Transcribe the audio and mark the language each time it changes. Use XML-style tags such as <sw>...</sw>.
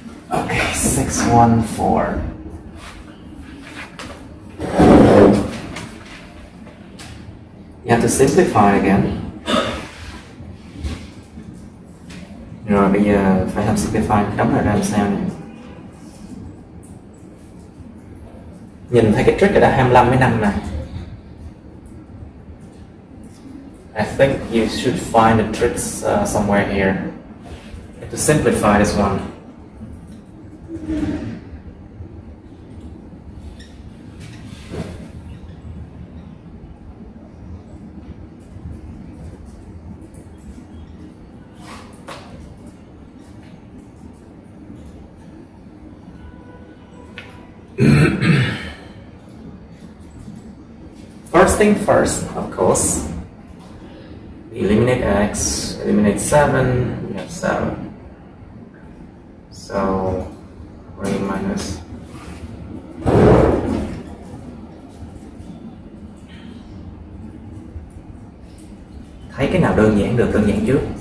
<en>Okay, 614. You have to simplify again.</en> <vi>Rồi bây giờ phải làm simplify, đóng lại ra làm sao này. Nhìn thấy cái trick ở đó 25 với 5 này.</vi> <en>I think you should find the tricks somewhere here. To simplify this one. First thing first, of course. Eliminate x, eliminate 7, we have 7. So 3 minus</en> <vi>thấy cái nào đơn giản được đơn giản trước.</vi>